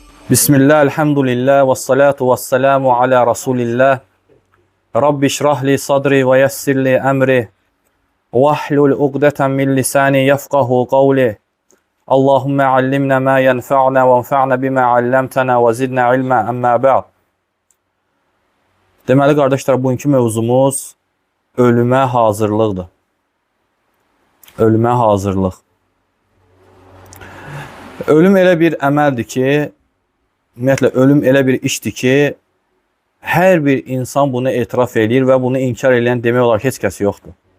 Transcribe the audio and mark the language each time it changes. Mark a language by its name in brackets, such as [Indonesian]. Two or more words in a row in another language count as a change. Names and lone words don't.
[Arabic] بسم الله الحمد لله والصلاة والسلام على رسول الله. رب اشرح لي صدري ويسر لي أمري. واحلل عقدة من لساني يفقهوا قولي. اللهم علمنا ما ينفعنا وانفعنا بما علمتنا وزدنا علما أما بعد. [Azerbaijani] Deməli, qardaşlar, bugünkü mövzumuz ölümə hazırlıqdır. Ölümə hazırlıq. Ölüm elə bir əməldir ki, ümumiyyətlə, ölüm elə bir işdir ki, hər bir insan bunu etiraf edir və bunu inkar edən demək olar heç kəs yoxdur.